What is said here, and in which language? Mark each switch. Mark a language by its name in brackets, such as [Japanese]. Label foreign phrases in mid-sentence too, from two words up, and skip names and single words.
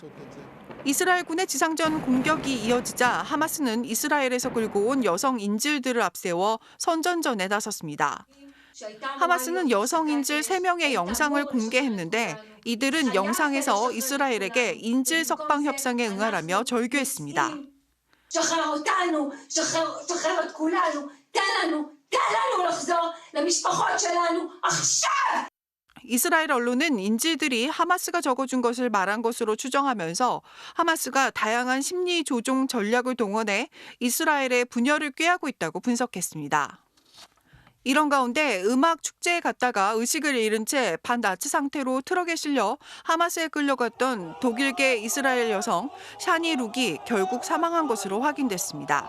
[Korean] 이스라엘군의 지상전 공격이 이어지자 하마스는 이스라엘에서 끌고 온 여성 인질들을 앞세워 선전전에 나섰습니다. 하마스는 여성 인질 3명의 영상을 공개했는데 이들은 영상에서 이스라엘에게 인질 석방 협상에 응하라며 절규했습니다. [Hebrew] שחרר אותנו, שחרר את כולנו, תן לנו לחזור למשפחות שלנו עכשיו! [Korean] 이스라엘 언론은 인질들이 하마스가 적어준 것을 말한 것으로 추정하면서 하마스가 다양한 심리 조종 전략을 동원해 이스라엘의 분열을 꾀하고 있다고 분석했습니다. 이런 가운데 음악 축제에 갔다가 의식을 잃은 채 반나치 상태로 트럭에 실려 하마스에 끌려갔던 독일계 이스라엘 여성 샤니 룩이 결국 사망한 것으로 확인됐습니다.